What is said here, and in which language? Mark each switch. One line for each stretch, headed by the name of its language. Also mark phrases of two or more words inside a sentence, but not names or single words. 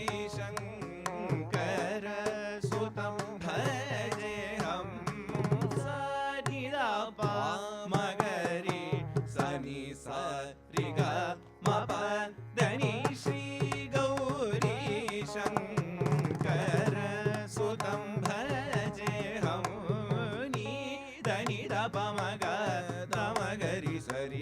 Sanskrit: शंकर सुतं भजेऽहं सा नि द प म गरि स नि स रि ग म प द नि श्री गौरी शंकर सुतं भजेऽहं नि द नि द प म ग द म गरि स